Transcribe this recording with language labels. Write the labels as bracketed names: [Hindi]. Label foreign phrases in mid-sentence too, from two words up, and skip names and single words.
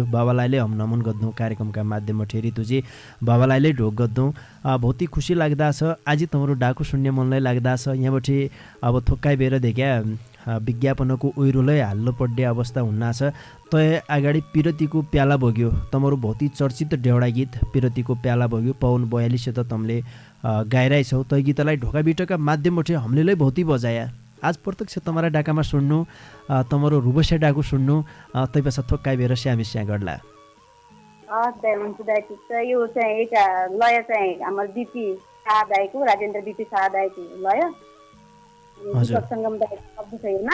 [Nepali] बाबालाईले हम नमन गर्दौँ कार्यक्रमका माध्यमबाट ऋतुजी बाबालाईले ढोक गर्दौँ। बहुत ही खुसी लाग्दा छ आज तम्रो डाकु सुन्ने मनलाई लाग्दा छ। यहाँबाट अब थोक्काइ बेर देख्या विज्ञापनको ओइरोलाई हाल्नु पर्ने अवस्था हुन्नाछ। तय अगाडि पिरतीको प्याला बग्यो तमरो बहुत ही चर्चित डेउडा गीत पिरतीको प्याला बग्यो पवन 42 त तमले गाइरहेछौ। तय गीतलाई ढोका बिटका माध्यमबाट हामीले बहुत ही बजाया। आज प्रत्यक्ष तमरा डाकामा सुन्नु तमरो रुबस्या डाकु सुन्नु तै पछा थोक्काइ बेर स्यामिस्या गर्ला। यो चाहिँ एउटा लय चाहिँ हाम्रो बिपी शाहदाईको राजेन्द्र बिपी शाहदाईको लय सङ्गम शब्द छ यसमा।